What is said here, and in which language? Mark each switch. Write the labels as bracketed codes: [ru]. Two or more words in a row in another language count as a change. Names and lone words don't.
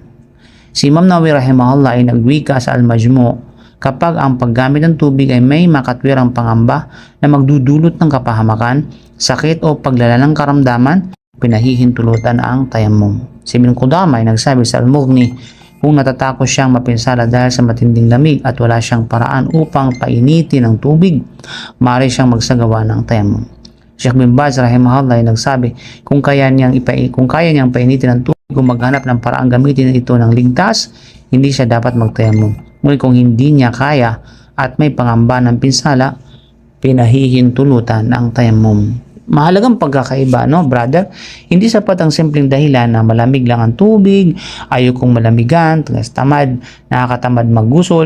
[tl] Si Imam Nawawi rahimahullah ay nagwika sa Al-Majmu' kapag ang paggamit ng tubig ay may makatwirang pangamba na magdudulot ng kapahamakan, sakit o paglala ng karamdaman, pinahihintulutan ang tayammum. Si Ibn Qudamah ay nagsabi sa Al-Mughni, kung natatakot siyang mapinsala dahil sa matinding lamig at wala siyang paraan upang painitin ang tubig, maaari siyang magsagawa ng tayammum. Sheikh bin Baz rahimahullah ay nagsabi, kung kaya niyang painitin ang tubig, kung maghanap ng paraan gamitin ito ng ligtas, hindi siya dapat magtayammum. Ngunit kung hindi niya kaya at may pangamba ng pinsala, pinahihintulutan ang tayammum. Mahalagang pagkakaiba, no, brother? Hindi sapat ang simpleng dahilan na malamig lang ang tubig, ayaw kong malamigan, tamad, nakakatamad maggusol.